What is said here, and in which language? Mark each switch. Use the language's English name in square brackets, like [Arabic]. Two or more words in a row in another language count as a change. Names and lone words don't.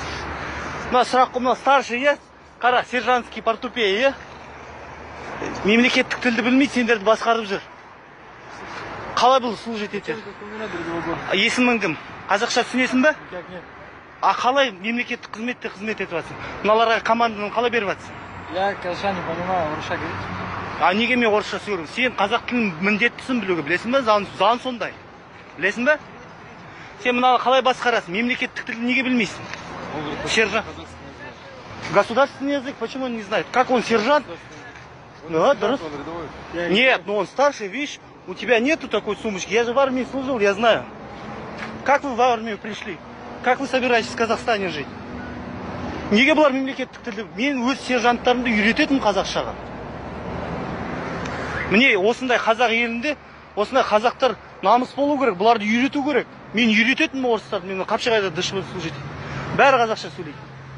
[Kazakh] Мына сұрақ қой, мынау старший, иә? Қара, [Russian] сержантский портупея, [Kazakh] иә? Мемлекеттік тілді білмейді, сендерді басқарып жүр. Қалай бұл служить етеді? Есімің кім? Қазақша түсінесің бе? А қалай мемлекеттік қызметте қызмет етіп жатсың? Мыналарға команданы қалай беріп жатсың? [Russian] Я, конечно, не понимаю, орысша говорить. [Kazakh] А неге мен орысша сөйлеймін? Сен қазақ тілін міндеттісің білуге, білесің бе? Заң сондай. Білесің бе? Сен мынаны қалай басқарасың? Мемлекеттік тілді неге білмейсің? Сержант. [Russian] Государственный язык, почему он не знает? Как он сержант? Ну, дұрыс. Нет, ну он старший, видишь, у тебя нету такой сумочки. Я же в армии служил, я знаю. Как вы в армию пришли? Как вы собираетесь в Казахстане жить? [Kazakh] Неге бұлар мемлекеттік тілді? Мен өз сержанттарымды үйрететін қазақшаға. Міне осындай қазақ елінде, осындай қазақтар намыс болу керек, бұларды үйрету керек. Мен үйрететін орыстарды, мен Қапшағайда дышыбы служить. Бәрі қазақша сөйлейді.